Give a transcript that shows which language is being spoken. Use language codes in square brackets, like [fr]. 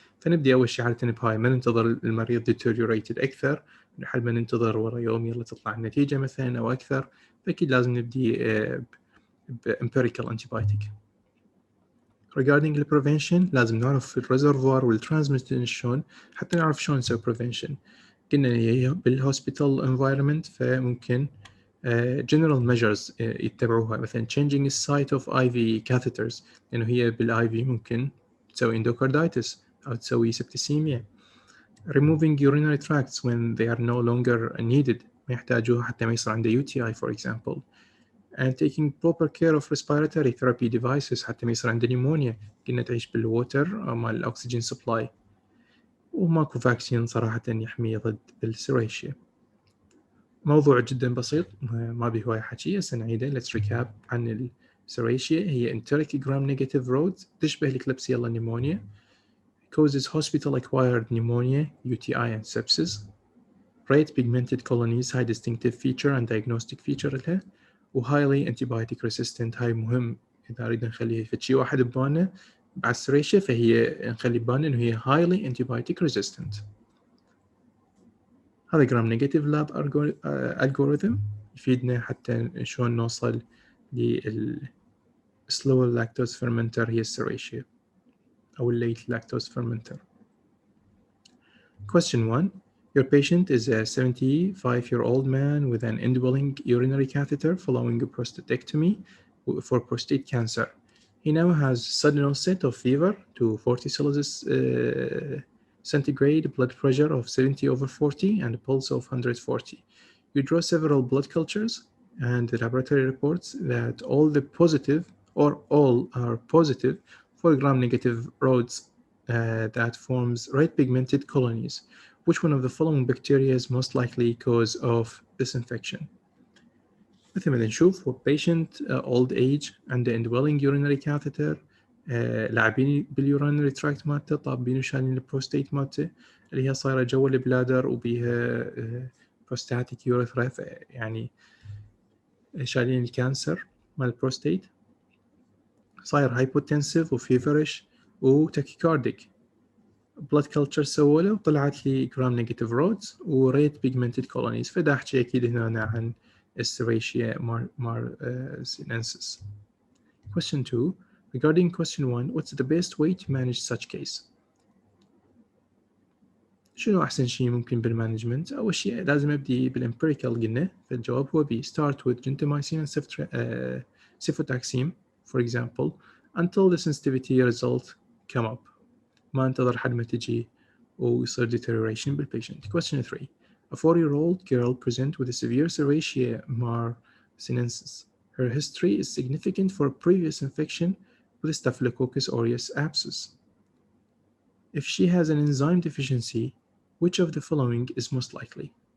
[ar] فنبدي اول شيء عادة بهاي ما ننتظر المريض deteriorated اكثر، لحد ما ننتظر ورا يوم يلا تطلع النتيجة مثلا او اكثر، فاكيد لازم نبدي empirical antibiotic. Regarding the prevention لازم نعرف الريزرفوار والترانسميشن شلون حتى نعرف شلون نسوي prevention. قلنا بالهوسبيتال environment فممكن general measures يتبعوها، مثلا changing the site of IV catheters لأنه هي بالIV ممكن تسوي endocarditis أو تسوي septicemia. [en] removing urinary tracts when they are no longer needed، ما يحتاجوها حتى ما يصير عنده UTI for example. [ar] and taking proper care of respiratory therapy devices حتى ما يصير عنده نيمونيا، كنا تعيش بالووتر مال الأكسجين سبلاي. وماكو فاكسين صراحة يحمي ضد السيريشيا. موضوع جدا بسيط ما به هواي حكي، هسه نعيده. let's recap عن السيريشيا. [en] هي enteric gram negative rods تشبه الكليبسيلا pneumonia, causes hospital acquired pneumonia, UTI and sepsis. red pigmented colonies هاي distinctive feature and diagnostic feature لها. [ar] وهايلي antibiotic resistant، هاي مهم إذا أريد نخليها في شيء واحد ببالنا بعد السيريشيا فهي نخلي ببالنا إنه هي highly antibiotic resistant. [en] هذا gram negative lab algorithm يفيدنا حتى شلون نوصل لل slow lactose fermenter هي السيريشيا أو late lactose fermenter. Question 1. Your patient is a 75-year-old man with an indwelling urinary catheter following a prostatectomy for prostate cancer. He now has sudden onset of fever to 40 Celsius centigrade, blood pressure of 70/40, and a pulse of 140. You draw several blood cultures, and the laboratory reports that all are positive for gram-negative rods that forms red pigmented colonies. Which one of the following bacteria is most likely cause of this infection? [ar] مثل ما نشوف هو patient old age عنده indwelling urinary catheter، لاعبين بالurinary tract مالته، طابين وشالين البروستيت مالته اللي هي صايرة جوا البلادر وبيها prostatic urethra، يعني شالين الكانسر مال البروستيت، صاير hypotensive وفيفرش وتاكيكارديك. [en] blood culture سووا له وطلعت لي gram negative rods و red pigmented colonies. [ar] فدا احكي اكيد هنا عن السيريشيا sinensis. [en] Question 2. Regarding question 1, what's the best way to manage such case? [ar] شنو أحسن شيء ممكن بالمانجمنت؟ أول شيء لازم أبدي بالإمبيريكال قلنا، فالجواب هو B. [en] Start with gentamicin and cefotaxime for example until the sensitivity result come up. [ar] ما انتظر حد ما تجي ويصير deterioration بالpatient. [en] Question 3. A 4-year-old girl present with a severe serratia sinensis. Her history is significant for a previous infection with Staphylococcus aureus abscess. If she has an enzyme deficiency, which of the following is most likely?